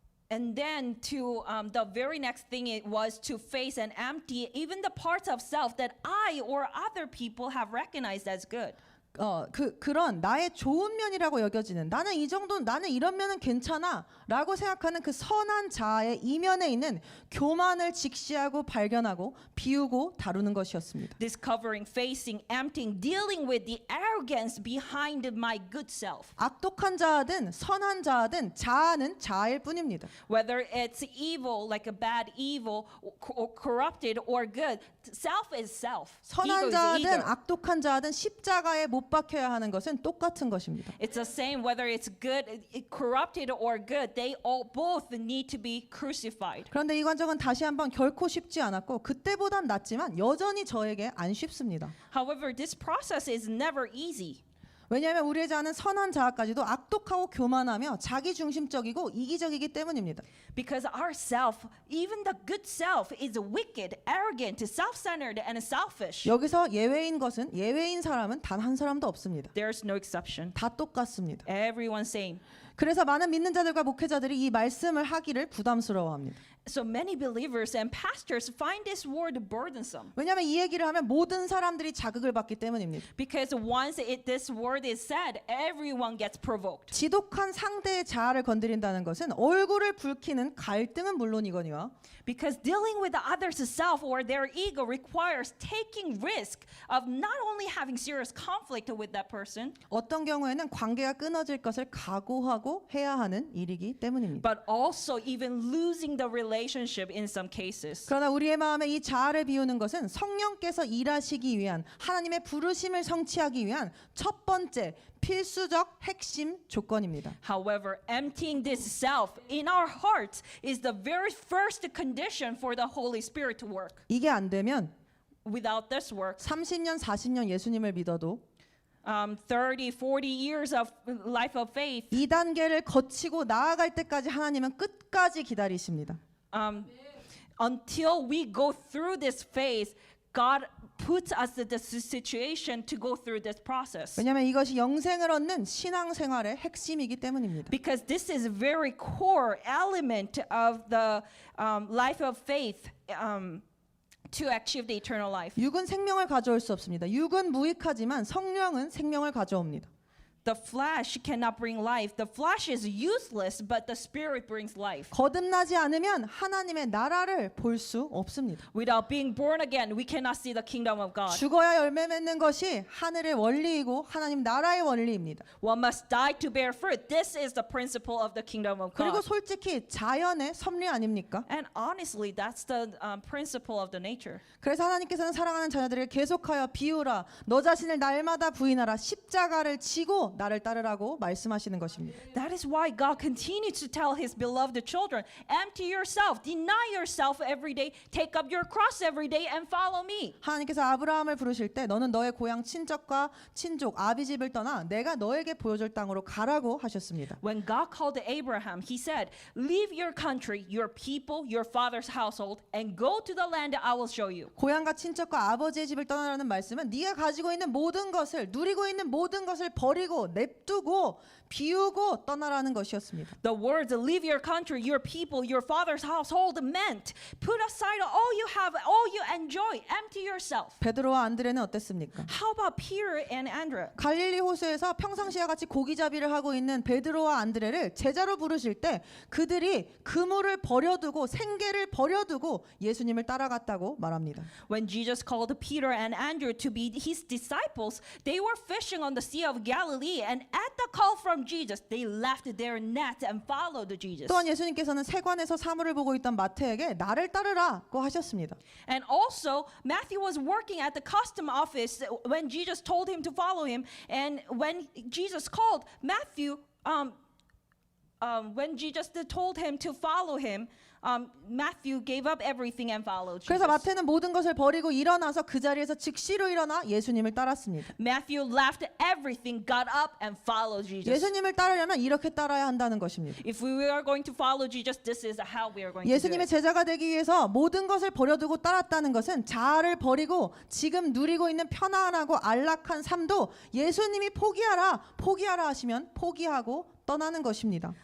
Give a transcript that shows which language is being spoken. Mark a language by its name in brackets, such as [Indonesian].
[English] And then to the very next thing it was to face and empty even the parts of self that I or other people have recognized as good. [Korean] 그런 나의 좋은 면이라고 여겨지는 나는 이 정도 나는 이런 면은 괜찮아라고 생각하는 그 선한 자아의 이면에 있는 교만을 직시하고 발견하고 비우고 다루는 것이었습니다. [English] Discovering, facing, emptying, dealing with the arrogance behind my good self. [Korean] 악독한 자아든 선한 자아든 자아는 자아일 뿐입니다. [English] Whether it's evil, like a bad evil, or corrupted or good, self is self. Ego [Korean] 선한 [English] is [Korean] 자아든 [English] ego. [Korean] 악독한 자아든 십자가에 못 박혀야 하는 것은 똑같은 것입니다. [English] It's the same whether it's good, corrupted or good. They all both need to be crucified. [Korean] 그런데 이 과정은 다시 한번 결코 쉽지 않았고 그때보단 낫지만 여전히 저에게 안 쉽습니다. [English] However, this process is never easy. [Korean] 왜냐하면 우리의 자아는 선한 자아까지도 악독하고 교만하며 자기중심적이고 이기적이기 때문입니다. [English] Because our self, even the good self, is wicked, arrogant, self-centered, and selfish. [Korean] 여기서 예외인 사람은 단 한 사람도 없습니다. [English] There's no exception. [Korean] 다 똑같습니다. [English] Everyone's same. [Korean] 그래서 많은 믿는 자들과 목회자들이 이 말씀을 하기를 부담스러워합니다. [English] So many believers and pastors find this word burdensome. [Korean] 왜냐하면 이 얘기를 하면 모든 사람들이 자극을 받기 때문입니다. [English] Because once this word is said, everyone gets provoked. [Korean] 지독한 상대의 자아를 건드린다는 것은 얼굴을 붉히는 갈등은 물론이거니와 [English] Because dealing with the other's self or their ego requires taking risk of not only having serious conflict with that person, [Korean] 어떤 경우에는 관계가 끊어질 것을 각오하고 해야 하는 일이기 때문입니다. [English] but also even losing the relationship in some cases. [Korean] 그러나 우리의 마음에 이 자아를 비우는 것은 성령께서 일하시기 위한 하나님의 부르심을 성취하기 위한 첫 번째 필수적 핵심 조건입니다. [English] However, emptying this self in our hearts is the very first condition for the Holy Spirit to work. [Korean] 이게 안 되면 [English] Without this work, [Korean] 30년, 40년 예수님을 믿어도 [English] 30, 40 years of life of faith, [Korean] 이 단계를 거치고 나아갈 때까지 하나님은 끝까지 기다리십니다. [English] until we go through this phase, God puts us in this situation to go through this process. [Korean] 왜냐하면 이것이 영생을 얻는 신앙생활의 핵심이기 때문입니다. [English] Because this is a very core element of the life of faith to achieve the eternal life. [Korean] 육은 생명을 가져올 수 없습니다. 육은 무익하지만 성령은 생명을 가져옵니다. [English] The flesh cannot bring life. The flesh is useless, but the spirit brings life. [Korean] 거듭나지 않으면 하나님의 나라를 볼 수 없습니다. [English] Without being born again, we cannot see the kingdom of God. [Korean] 죽어야 열매 맺는 것이 하늘의 원리이고 하나님 나라의 원리입니다. [English] One must die to bear fruit. This is the principle of the kingdom of [Korean] 그리고 [English] God. [Korean] 솔직히 자연의 섭리 아닙니까? [English] And honestly, that's the principle of the nature. [Korean] 그래서 하나님께서는 사랑하는 자녀들에게 계속하여 비우라 너 자신을 날마다 부인하라 십자가를 지고 계속 나를 따르라고 말씀하시는 것입니다. [English] That is why God continues to tell his beloved children, empty yourself, deny yourself every day, take up your cross every day and follow me. [Korean] 하나님께서 아브라함을 부르실 때 너는 너의 고향 친척과 친족 아비 집을 떠나 내가 너에게 보여줄 땅으로 가라고 하셨습니다. [English] When God called Abraham, he said, leave your country, your people, your father's household, and go to the land I will show you. [Korean] 고향과 친척과 아버지의 집을 떠나라는 말씀은 네가 가지고 있는 모든 것을 누리고 있는 모든 것을 버리고 냅두고 비우고 떠나라는 것이었습니다. [English] The words leave your country, your people, your father's household meant put aside all you have, all you enjoy, empty yourself. [Korean] 베드로와 안드레는 어땠습니까? [English] How about Peter and Andrew? [Korean] 갈릴리 호수에서 평상시와 같이 고기잡이를 하고 있는 베드로와 안드레를 제자로 부르실 때 그들이 그물을 버려두고 생계를 버려두고 예수님을 따라갔다고 말합니다. [English] When Jesus called Peter and Andrew to be his disciples, they were fishing on the Sea of Galilee, and at the call from Jesus, they left their net and followed Jesus. [Korean] 또한 예수님께서는 세관에서 사물을 보고 있던 마태에게 나를 따르라고 하셨습니다. [English] And also, Matthew was working at the custom office when Jesus told him to follow him. And when Jesus called Matthew, when Jesus told him to follow him, Matthew gave up everything and followed Jesus. [Korean] 그래서 마태는 모든 것을 버리고 일어나서 그 자리에서 즉시로 일어나 예수님을 따랐습니다. [English] Matthew left everything, got up, and followed Jesus. [Korean] 예수님을 따르려면 이렇게 따라야 한다는 것입니다. [English] If we are going to follow Jesus, this is how we are going to do [Korean] 예수님의 [English] it. [Korean] 제자가 되기 위해서 모든 것을 버려두고 따랐다는 것은 자아를 버리고 지금 누리고 있는 편안하고 안락한 삶도 예수님이 포기하라 하시면 포기하고 떠나는 것입니다.